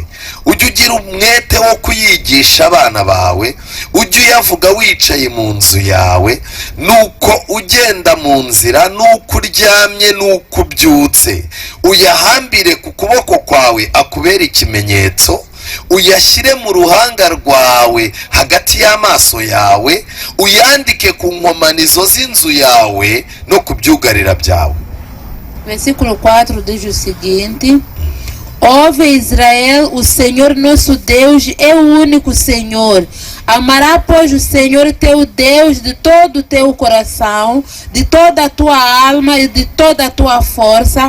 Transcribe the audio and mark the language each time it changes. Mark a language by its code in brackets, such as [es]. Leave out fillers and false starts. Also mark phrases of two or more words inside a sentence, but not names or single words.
[rw] Ujye ugira umwete wo kuyigisha abana bawe, ujye uyavuga wicaye mu nzu yawe, nuko ugenda mu nzira, nuko uryamye, nuko ubyutse. Uyahambire ku kuboko kwawe akubera ikimenyetso, uyashyire mu ruhanga rwawe hagati y'amaso yawe, uyandike ku nkomanizo z'inzu yawe no ku byugarira byawe. [pt] Versículo 4 diz o seguinte: Ouve Israel, o Senhor nosso Deus é o único Senhor. Amará, pois, o Senhor teu Deus de todo o teu coração, de toda a tua alma e de toda a tua força.